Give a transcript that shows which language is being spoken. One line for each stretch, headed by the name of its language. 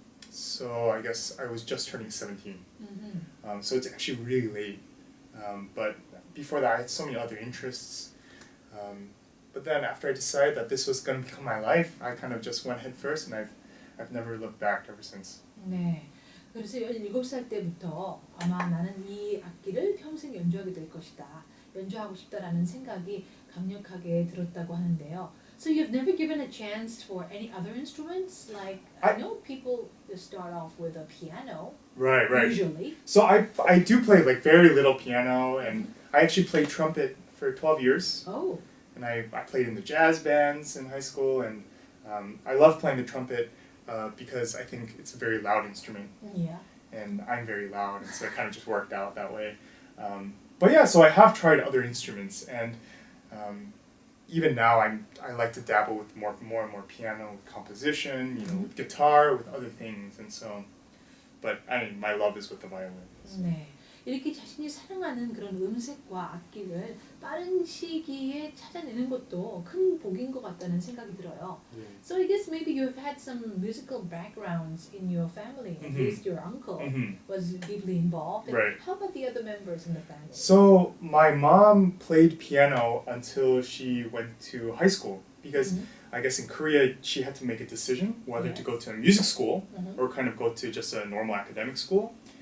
English: So I guess I was just turning 17. So it's actually really late. But before that, I had so many other interests. But then after I decided that this was going to become my life, I kind of just went head first, and I've never looked back ever since.
Korean: 네. 그래서 17살 때부터 아마 나는 이 악기를 평생 연주하게 될 것이다. 연주하고 싶다라는 생각이 강력하게 들었다고 하는데요.
English: So you've never given a chance for any other instruments? Like I know people start off with a piano. Right. Usually. So I do play like very little piano, and I actually played trumpet for 12 years. Oh. And I played in the jazz bands in high school, and I love playing the trumpet because I think it's a very loud instrument. Yeah. And I'm very loud, and so it kind of just worked out that way. But yeah, so I have tried other instruments, and even now I like to dabble with more and more piano, with composition, with guitar, with other things, and so. But my love is with the violin.
Korean: 네. 이렇게 자신이 사랑하는 그런 음색과 악기를 빠른 시기에 찾아내는 것도 큰 복인 것 같다는 생각이 들어요.
English: So I guess maybe you've had some musical backgrounds in your family. At least your uncle was deeply involved. Right. How about the other members in the family? So my mom played piano until she went to high school because I guess in Korea she had to make a decision whether to go to a music school or kind of go to just a normal academic school.